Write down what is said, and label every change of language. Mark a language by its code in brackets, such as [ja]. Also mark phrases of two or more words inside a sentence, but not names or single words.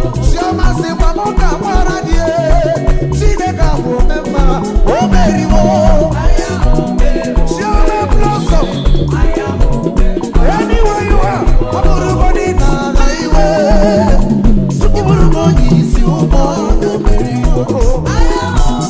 [ig] Chioma sịkwa mụ ka gbara gị, eh, Chineke abụ ome mma, o meriwo. Chioma Blossom. [en] Anywhere you are, [ig] ọ bụrụgodị na ala iwe, ị bụrụ m onye isi ụgbọ, o meriri o.